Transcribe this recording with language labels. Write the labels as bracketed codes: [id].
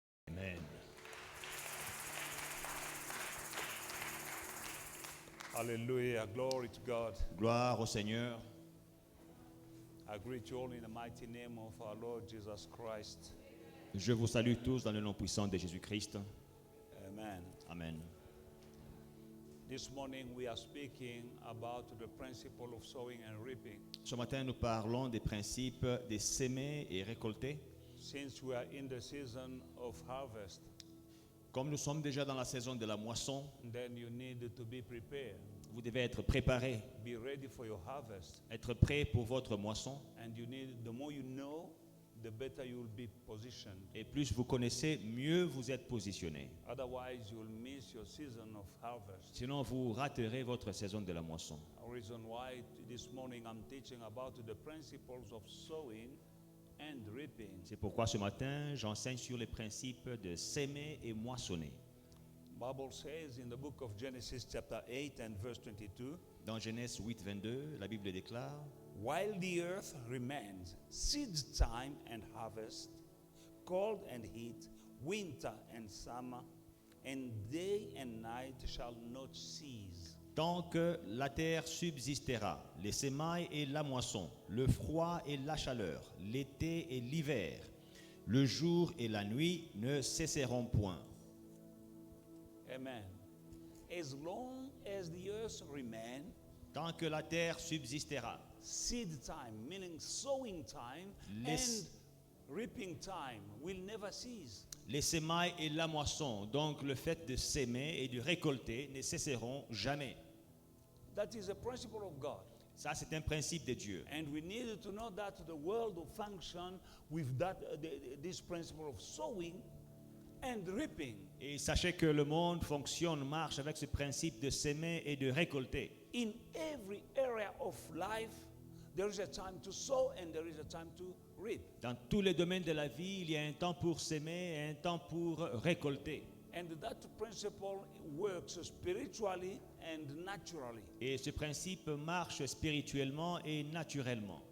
[en] Amen. Hallelujah. Glory to God. [fr] Gloire au Seigneur. [en] I greet you all in the mighty name of our Lord Jesus Christ. [fr] Je vous salue tous dans le nom puissant de Jésus-Christ. [en] Amen. Amen. This morning we are speaking about the principle of sowing and reaping. [fr] Ce matin, nous parlons des principes de s'aimer et récolter. [en] Since we are in the season of harvest, [fr] Comme nous sommes déjà dans la saison de la moisson, [en] then you need to be prepared. [fr] vous devez être préparés, [en] Be ready for your harvest. [fr] être prêts pour votre moisson. [en] And you need, the more you know, the better you will be positioned. [fr] Et plus vous connaissez, mieux vous êtes positionnés. [en] Otherwise, you will miss your season of harvest. [fr] Sinon, vous raterez votre saison de la moisson. [en] A reason why this morning I'm teaching about the principles of sowing and reaping. [fr] C'est pourquoi ce matin, j'enseigne sur les principes de s'aimer et moissonner. [en] Bible says in the book of Genesis chapter 8 and verse 22, [fr] Dans Genèse 8, 22, la Bible déclare: [en] while the earth remains, seed time and harvest, cold and heat, winter and summer, and day and night shall not cease. [fr] Tant que la terre subsistera, les semailles et la moisson, le froid et la chaleur, l'été et l'hiver, le jour et la nuit ne cesseront point. [en] Amen. As long as the earth remains, [fr] Tant que la terre subsistera, [en] seed time, meaning sowing time, and reaping time will never cease. [fr] les semailles et la moisson, donc le fait de s'aimer et de récolter, ne cesseront jamais. [en] That is a principle of God. [fr] Ça, c'est un principe de Dieu. [en] And we need to know that the world will function with that, this principle of sowing and reaping. [fr] Et sachez que le monde fonctionne, marche avec ce principe de s'aimer et de récolter. [en] In every area of life, there is a time to sow and there is a time to reap. [fr] Dans tous les domaines de la vie, il y a un temps pour s'aimer et un temps pour récolter. [en] And that principle works spiritually and naturally. [fr] Et ce principe marche spirituellement et naturellement.